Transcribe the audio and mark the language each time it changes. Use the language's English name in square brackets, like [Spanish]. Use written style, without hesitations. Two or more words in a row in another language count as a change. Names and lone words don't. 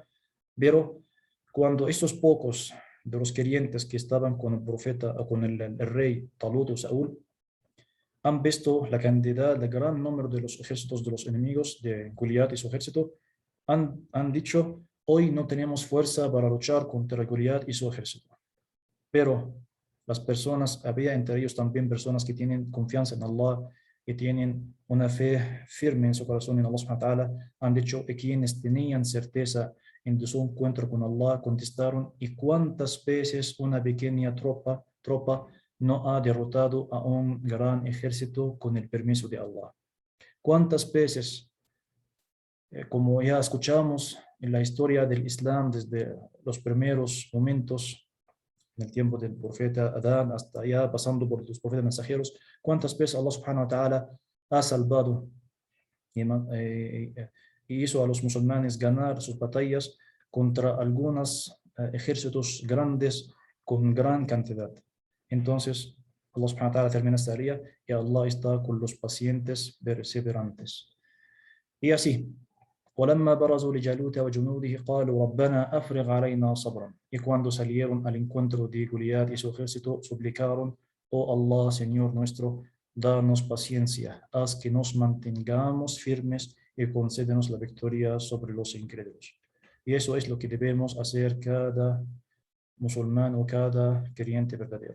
[Spanish] Pero cuando estos pocos de los creyentes que estaban con el profeta, con el rey Talut o Saúl, han visto la cantidad, el gran número de los ejércitos de los enemigos de Goliat y su ejército, han dicho, hoy no tenemos fuerza para luchar contra Goliat y su ejército. Pero las personas, había entre ellos también personas que tienen confianza en Allah, que tienen una fe firme en su corazón en [Arabic] الله سبحانه وتعالى, [Spanish] han dicho, y quienes tenían certeza en su encuentro con Allah contestaron, ¿y cuántas veces una pequeña tropa no ha derrotado a un gran ejército con el permiso de Allah? ¿Cuántas veces, como ya escuchamos en la historia del Islam desde los primeros momentos, en el tiempo del profeta Adán hasta allá, pasando por los profetas mensajeros, cuántas veces [Arabic] الله سبحانه وتعالى [Spanish] ha salvado y hizo a los musulmanes ganar sus batallas contra algunos ejércitos grandes con gran cantidad. Entonces, [Arabic] الله سبحانه وتعالى [Spanish] termina esta área y Allah está con los pacientes perseverantes. Y así, [Arabic] ولما برزوا لجالوت وجنوده قالوا ربنا أفرغ علينا صبرا. [Spanish] Y cuando salieron al encuentro de Goliat y su ejército, suplicaron, oh Allah, Señor nuestro, danos paciencia, haz que nos mantengamos firmes y concédenos la victoria sobre los incrédulos. Y eso es lo que debemos hacer cada musulmán o cada creyente verdadero.